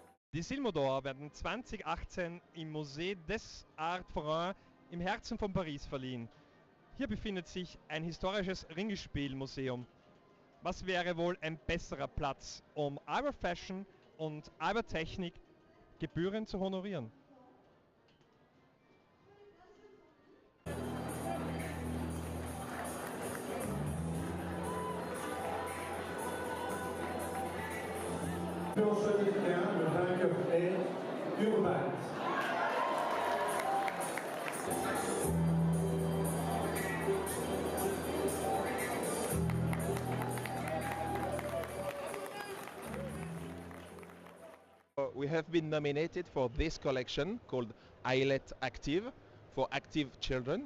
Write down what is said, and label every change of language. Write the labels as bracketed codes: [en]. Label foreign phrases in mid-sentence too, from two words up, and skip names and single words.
[de] Die Silmo d'Or werden 2018 im Musée des Arts Forains im Herzen von Paris verliehen. Hier befindet sich ein historisches Ringespielmuseum. Was wäre wohl ein besserer Platz, um Albert Fashion und Albert Technik gebührend zu honorieren? [fr] Le vainqueur est Urban. [en] We have been nominated for this collection called Eyelet Active for active children.